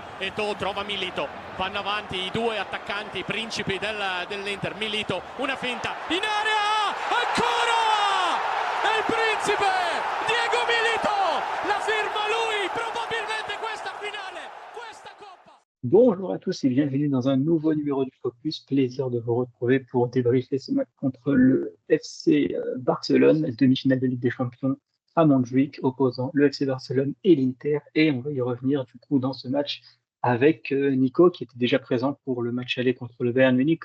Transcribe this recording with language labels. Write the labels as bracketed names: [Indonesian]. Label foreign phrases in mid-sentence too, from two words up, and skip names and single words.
[Italian] Eto'o trova Milito, vanno avanti i due attaccanti principi dell'Inter. Milito, una finta in area, ancora è il principe Diego Milito, la firma lui, probabilmente questa finale, questa coppa. [French] Bonjour à tous et bienvenue dans un nouveau numéro du Focus. Plaisir de vous retrouver pour débriefer ce match contre le FC Barcelone, demi-finale de Ligue des Champions à Montjuïc, opposant le FC Barcelone et l'Inter. Et on va y revenir du coup dans ce match avec Nico qui était déjà présent pour le match aller contre le Bayern Munich.